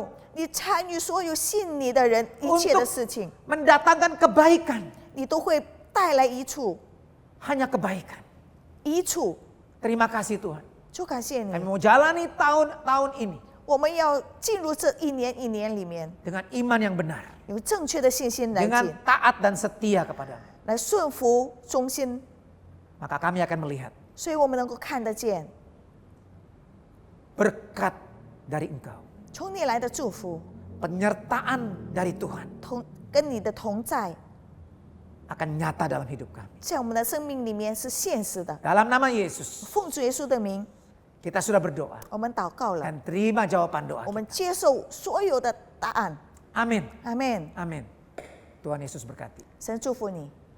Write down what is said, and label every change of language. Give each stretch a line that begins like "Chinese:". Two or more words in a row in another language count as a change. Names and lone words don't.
Chinese: 你参与所有信你的人一切的事情，
Indonesian: Mendatangkan kebaikan.
Chinese: 你都会带来益处，
Indonesian: Hanya kebaikan.
Chinese: 益处。
Indonesian: Terima kasih Tuhan.
Chinese: 就感谢你
Indonesian: Kami，mau jalani tahun-tahun ini
Chinese: 我们要进入这一年一年里面，
Indonesian: dengan iman yang benar.
Chinese: 有正确的信心来
Indonesian: Dengan
Chinese: 进，
Indonesian: taat dan setia kepadamu.
Chinese: 来顺服忠心，
Indonesian: Maka kami akan melihat
Chinese: 所以我们能够看得见
Indonesian: berkat dari Engkau.
Chinese: 从你来的祝福，
Indonesian: Penyertaan dari Tuhan
Chinese: 跟你的同在，
Indonesian: akan nyata dalam hidup kami.
Chinese: 在我们的生命里面是现实的。
Indonesian: Dalam nama Yesus,
Chinese: 奉主耶稣的名，
Indonesian: kita sudah berdoa
Chinese: 我们祷告了，
Indonesian: dan terima jawaban doa
Chinese: 我们
Indonesian: kita.
Chinese: 接受所有的答案。
Indonesian: Amin.
Chinese: 阿门。
Indonesian: Amin. Tuhan Yesus berkati.
Chinese: 神祝福你。